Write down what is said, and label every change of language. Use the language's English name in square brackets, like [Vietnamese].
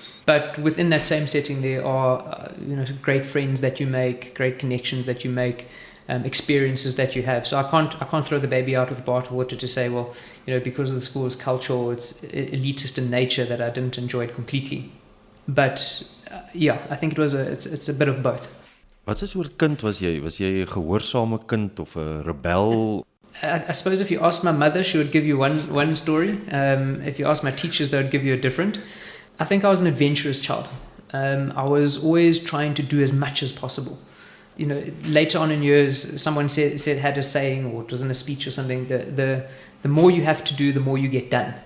[English] But within that same setting, there are great friends that you make, great connections that you make, experiences that you have. So I can't throw the baby out with the bathwater to say, well, you know, because of the school's culture or its elitist in nature, that I didn't enjoy it completely. But yeah, I think it's a bit of both. [Afrikaans] Wat 'n soort kind was jy? Was jy 'n gehoorsame kind of 'n rebel? [English] I suppose if you ask my mother, she would give you one story. If you ask my teachers, they would give you a different. I think I was an adventurous child. I was always trying to do as much as possible. You know, later on in years, someone had a saying, or it was in a speech or something, the more you have to do, the more you get done.